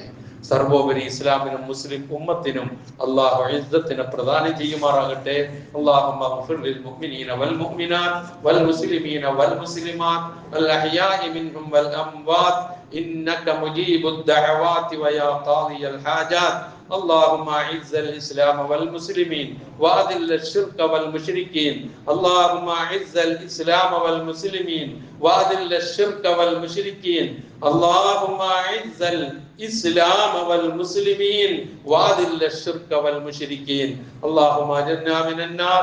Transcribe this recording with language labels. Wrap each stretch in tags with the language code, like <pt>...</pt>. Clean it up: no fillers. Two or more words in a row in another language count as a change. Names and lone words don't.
<ml>സർവോപരി ഇസ്ലാമിനും</ml> <ar>مسلم أمة</ar> <ml>അല്ലാഹു ഇസ്സത്തിനെ പ്രദാനം ചെയ്യുമാറാകട്ടെ.</ml> <ar>اللهم اغفر للمؤمنين والمؤمنات والمسلمين والمسلمات الأحياء منهم والأموات إنك مجيب الدعوات ويا قاضي الحاجات اللهم أعز الإسلام والمسلمين وأذل الشرك والمشركين اللهم أعز الإسلام والمسلمين وأذل الشرك والمشركين اللهم أعز الإسلام والمسلمين وأذل الشرك والمشركين اللهم أجرنا من النار</ar>